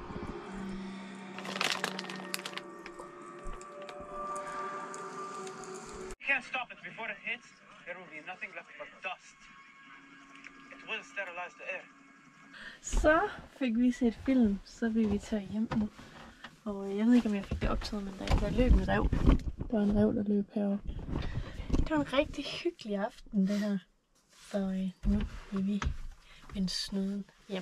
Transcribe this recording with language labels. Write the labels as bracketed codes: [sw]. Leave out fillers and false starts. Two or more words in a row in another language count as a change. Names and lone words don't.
[en] You can't stop it before it hits. There will be nothing left but dust. It will sterilize the air. [da] Så fik vi set film, så vil vi tage hjem nu. Og jeg ved ikke, om jeg fik det optaget, men der løb en rev. Der var en rev, der løb heroppe. Det var en rigtig hyggelig aften, det her. Så nu vil vi vende snuden hjemme.